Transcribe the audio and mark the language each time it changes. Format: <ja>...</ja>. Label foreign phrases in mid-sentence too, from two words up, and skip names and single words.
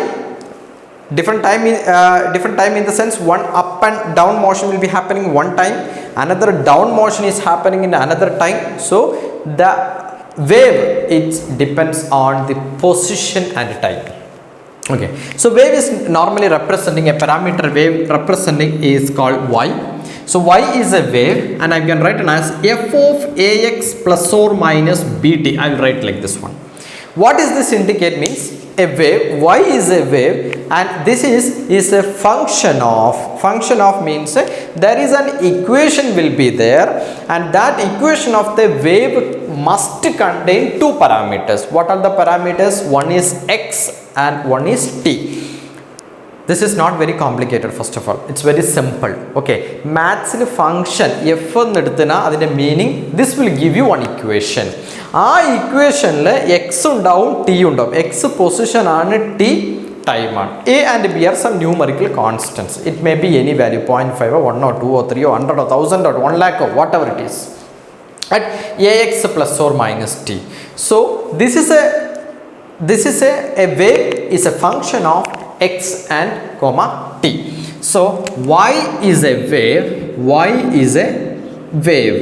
<en>Different time in the sense one up and down motion will be happening one time, another down motion is happening in another time. So the wave, it depends on the position and time. Okay, so wave is normally representing a parameter. Wave representing is called y. So y is a wave, and I can write it as f of ax plus or minus bt. I will write like this one. What does this indicate? Means a wave, y is a wave, and this is a function of means there is an equation will be there, and that equation of the wave must contain two parameters. What are the parameters? One is x and one is t. This is not very complicated. First of all, it's very simple. Okay, maths function f</en> <ml>എന്നെടുത്താൽ അതിന്റെ</ml> <en>meaning, this will give you one equation.</en> <ml>ആ</ml> <en>equation x</en> <ml>ഉണ്ടാവും, ടി ഉണ്ടാവും. എക്സ് പൊസിഷൻ ആണ്, ടി ടൈം ആണ്.</ml> <en>a and b are some numerical constants. it may be any value, 0.5 1 or 2 or 3 or 100 or 1000 or 1 lakh or whatever it is at ax plus or minus t. So this is a wave is a function of x and comma t. So y is a wave.</en>